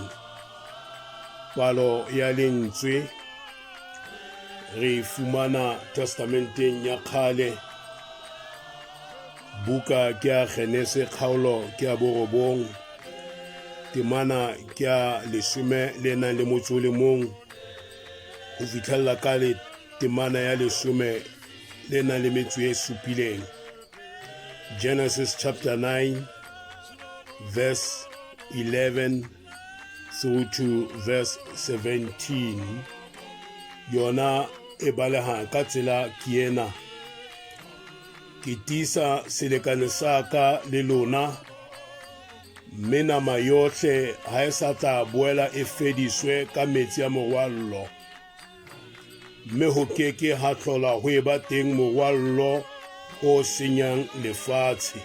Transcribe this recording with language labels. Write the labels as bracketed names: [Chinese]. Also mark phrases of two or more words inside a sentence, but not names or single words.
[Southern Sotho] Palo ya lentswe re fumana testamenteng ya kgale, buka ke ya Genese, kgaolo ke ya borobong, temana ke ya 11 ho fitlhella ka le temana ya 17. [English] Genesis chapter 9 verse 11 through to verse 17. [Southern Sotho] Yona e baleha ka tsela ke ena: ke tisa selekane sa ka le lona, mme nama yohle ha e sa tla boela e fediswe ka metsi a morwallo, mme ho keke ha hlola ho e ba teng morwallo o senyang lefatshe.